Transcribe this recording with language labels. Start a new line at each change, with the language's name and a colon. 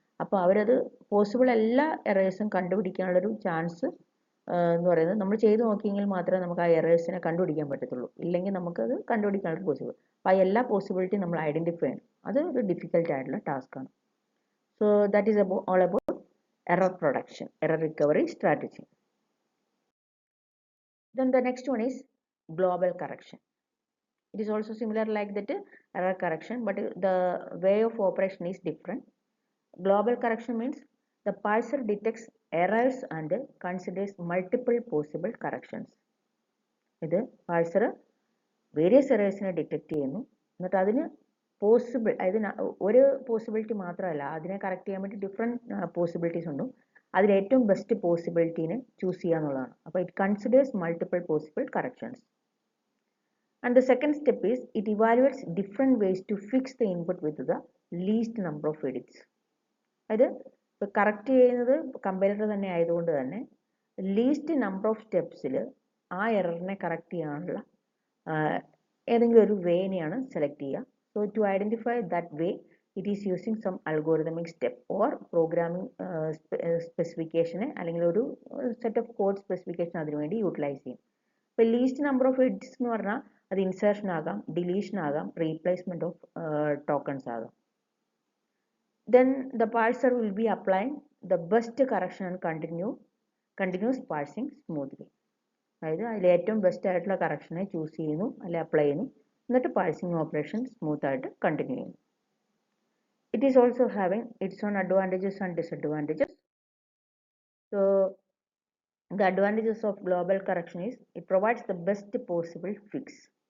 Malayalam: അപ്പോൾ അവരത് പോസിബിൾ എല്ലാ എറേഴ്സും കണ്ടുപിടിക്കാനുള്ളൊരു ചാൻസ് എന്ന് പറയുന്നത് നമ്മൾ ചെയ്ത് നോക്കിയെങ്കിൽ മാത്രമേ നമുക്ക് ആ എറേഴ്സിനെ കണ്ടുപിടിക്കാൻ പറ്റത്തുള്ളൂ. ഇല്ലെങ്കിൽ നമുക്കത് കണ്ടുപിടിക്കാനുള്ള പോസിബിൾ. അപ്പോൾ ആ എല്ലാ പോസിബിലിറ്റി നമ്മൾ ഐഡൻറ്റിഫൈ ചെയ്യണം. അത് ഒരു ഡിഫിക്കൽട്ട് ആയിട്ടുള്ള ടാസ്ക്കാണ്.
English: So that is all about error production, error recovery strategy. Then the next one is global correction. It is also similar like that error correction, but the way of operation is different. Global correction means the parser detects errors and considers multiple possible corrections.
Malayalam: ഇത് parser various എറേഴ്സിനെ detect ചെയ്യുന്നു, എന്നിട്ട് അതിന് possible, അതായത് ഒരു possibility മാത്രമല്ല, അതിനെ correct ചെയ്യാൻ വേണ്ടി ഡിഫറെൻറ്റ് പോസിബിലിറ്റീസ് ഉണ്ട്. അതിൽ ഏറ്റവും ബെസ്റ്റ് പോസിബിലിറ്റീനെ ചൂസ് ചെയ്യുക എന്നുള്ളതാണ്. അപ്പോൾ
English: It considers multiple possible corrections. And the second step is it evaluates different ways to fix the input with the least number of edits.
Malayalam: അതായത് ഇപ്പോൾ കറക്റ്റ് ചെയ്യുന്നത് കമ്പൈലർ തന്നെ ആയതുകൊണ്ട് തന്നെ ലീസ്റ്റ് നമ്പർ ഓഫ് സ്റ്റെപ്സിൽ ആ എററിനെ കറക്റ്റ് ചെയ്യാനുള്ള ഏതെങ്കിലും ഒരു വേനെയാണ് സെലക്ട് ചെയ്യുക.
English: So to identify that way, it is using some algorithmic step or programming specification
Malayalam: അല്ലെങ്കിൽ ഒരു സെറ്റ് ഓഫ് കോഡ് സ്പെസിഫിക്കേഷൻ അതിനു വേണ്ടി യൂട്ടിലൈസ് ചെയ്യും. ഇപ്പോൾ ലീസ്റ്റ് നമ്പർ ഓഫ് എഡിറ്റ്സ് എന്ന് പറഞ്ഞാൽ അത് ഇൻസേർഷൻ ആകാം, ഡിലീഷൻ ആകാം, റീപ്ലേസ്മെന്റ് ഓഫ് ടോക്കൺസ് ആകാം.
English: Then the parser will be applying the best correction and continuous parsing smoothly.
Malayalam: അതായത് അതിൽ ഏറ്റവും ബെസ്റ്റ് ആയിട്ടുള്ള കറക്ഷനെ ചൂസ് ചെയ്യുന്നു, അല്ലെ അപ്ലൈ ചെയ്യുന്നു, എന്നിട്ട് പാഴ്സിംഗ് ഓപ്പറേഷൻ സ്മൂത്ത് ആയിട്ട് കണ്ടിന്യൂ ചെയ്യുന്നു.
English: It is also having its own advantages and disadvantages. So the advantages of global correction is it provides the best possible fix.